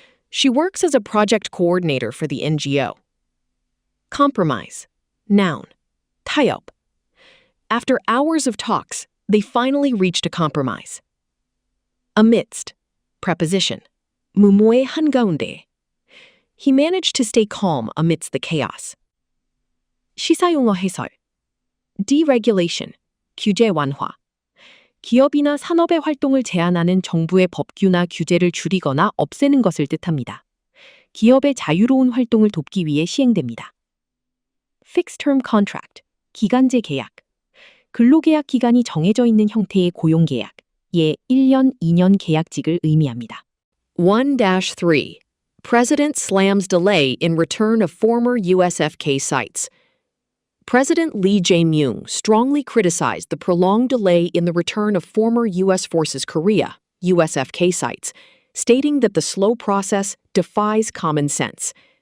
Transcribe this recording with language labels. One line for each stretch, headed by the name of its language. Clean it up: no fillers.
English: She works as a project coordinator for the NGO. Compromise. Noun.
Korean: 타협.
English: After hours of talks, they finally reached a compromise. Amidst, preposition,
Korean: 무모의 한가운데.
English: He managed to stay calm amidst the chaos.
Korean: 시사용어 해설. Deregulation, 규제 완화. 기업이나 산업의 활동을 제한하는 정부의 법규나 규제를 줄이거나 없애는 것을 뜻합니다. 기업의 자유로운 활동을 돕기 위해 시행됩니다.
English: Fixed term contract,
Korean: 기간제 계약. 근로계약 기간이 정해져 있는 형태의 고용계약, 예 1년, 2년 계약직을 의미합니다. 1-3.
English: President slams delay in return of former USFK sites. President Lee Jae-myung strongly criticized the prolonged delay in the return of former U.S. Forces Korea, USFK sites, stating that the slow process defies common sense.